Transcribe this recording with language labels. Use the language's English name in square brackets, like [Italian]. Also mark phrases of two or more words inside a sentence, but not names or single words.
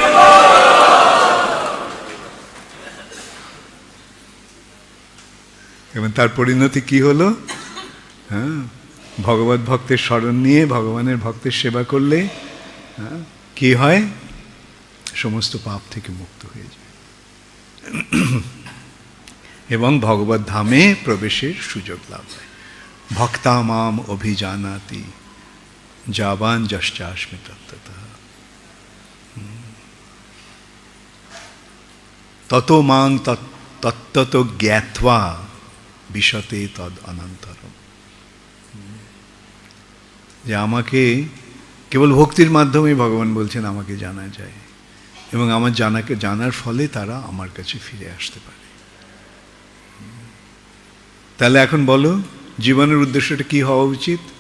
[Bangla] এবং তার পরিণতি কি হলো? ভগবত ভক্তের স্মরণ নিয়ে ভগবানের ভক্তের সেবা করলে কি হয়? সমস্ত পাপ থেকে মুক্ত হয়ে যায় এবং ভগবত ধামে প্রবেশের সুযোগ লাভ হয়। [Sanskrit] ভক্তা মাম অভিজানাতি যাবান যশ্চাস্মি তত্ত্বতঃ তত মাং তত্ত্বত জ্ঞাত্বা বিশতে তদ অনন্তরম। [Bangla] যে আমাকে কেবল ভক্তির মাধ্যমে ভগবান বলছেন আমাকে জানা যায়, এবং আমার জানার ফলে তারা আমার কাছে ফিরে আসতে পারে। তাহলে এখন বলো, জীবনের উদ্দেশ্যটা কি হওয়া উচিত?